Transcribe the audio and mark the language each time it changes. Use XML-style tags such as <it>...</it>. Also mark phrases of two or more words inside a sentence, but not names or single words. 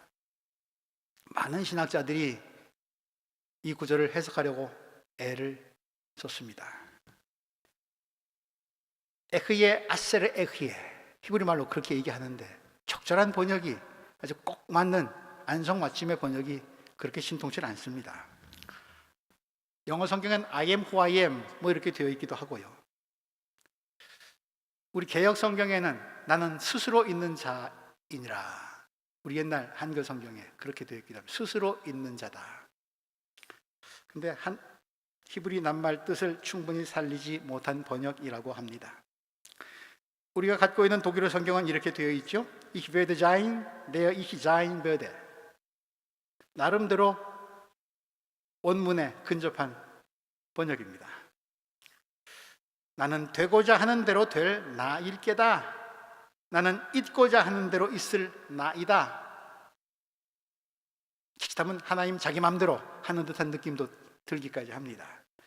<ko>많은 신학자들이 이 구절을 해석하려고 애를 썼습니다.</ko> <he>אהיה אשר אהיה,</he> <ko>히브리 말로 그렇게 얘기하는데 적절한 번역이, 아주 꼭 맞는 안성맞춤의 번역이 그렇게 신통치 않습니다. 영어 성경엔</ko> <en>I am who I am</en> <ko>뭐 이렇게 되어 있기도 하고요. 우리 개역 성경에는 나는 스스로 있는 자이니라. 우리 옛날 한글 성경에 그렇게 되어 있기도 합니다. 스스로 있는 자다. 근데 히브리 낱말 뜻을 충분히 살리지 못한 번역이라고 합니다. 우리가 갖고 있는 독일어 성경은 이렇게 되어 있죠.</ko> <de>Ich werde sein, der ich sein werde.</de> <ko>나름대로 원문에 근접한 번역입니다. 나는 되고자 하는 대로 될 나일 게다. 나는 있고자 하는 대로 있을 나이다. 자칫하면 하나님 자기 마음대로 하는 듯한 느낌도 들기까지 합니다.</ko>